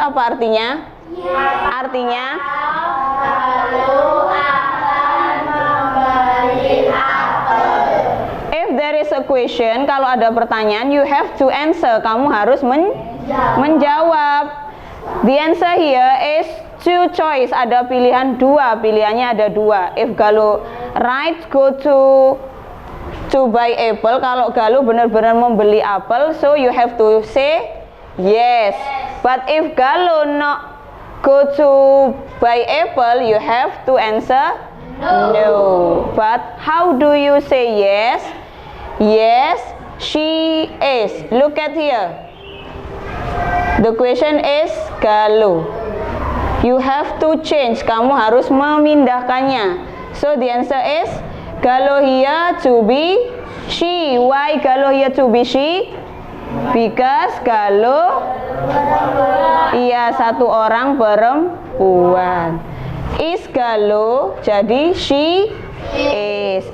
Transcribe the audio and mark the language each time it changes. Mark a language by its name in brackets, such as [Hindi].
[Indonesian] Apa artinya? Artinya Galuh akan membeli apel. [English] if there is a question, [Indonesian] kalau ada pertanyaan, [English] you have to answer. [Indonesian] Kamu harus menjawab. [English] The answer here is two choice. [Indonesian] Ada pilihan dua, pilihannya ada dua. [English] If Galuh right go to buy apple, [Indonesian] kalau Galuh benar-benar membeli apel, [English] so you have to say yes. But if Galuh not go to buy apple, you have to answer no. But how do you say yes? Yes, she is. Look at here. The question is Galuh. You have to change. [Indonesian] Kamu harus memindahkannya. [English] So the answer is Galuh here to be she. Why Galuh here to be she? Because Galuh [Indonesian] ia satu orang perempuan. [English] Is Galuh, jadi she is.